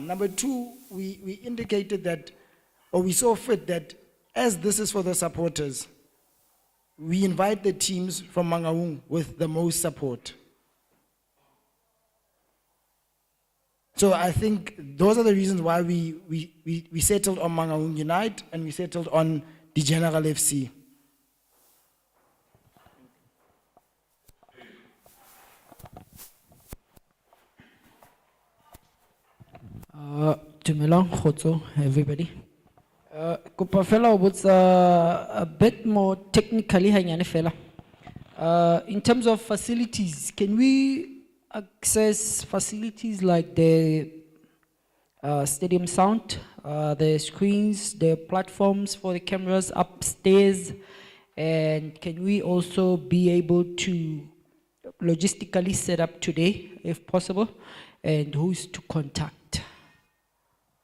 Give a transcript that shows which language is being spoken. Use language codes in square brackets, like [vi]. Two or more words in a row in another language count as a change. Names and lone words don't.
[en] Number two, we indicated that, or we saw fit that as this is for the supporters, we invite the teams from Mangaung with the most support. So I think those are the reasons why we settled on Mangaung Unite and we settled on the General FC. [st] Dumelang kgotso everybody. Kopa fela ho botsa [en] a bit more technically [st] hanyane fela. [en] In terms of facilities, can we access facilities like the stadium sound, the screens, the platforms for the cameras upstairs, and can we also be able to logistically set up today if possible, and who's to contact?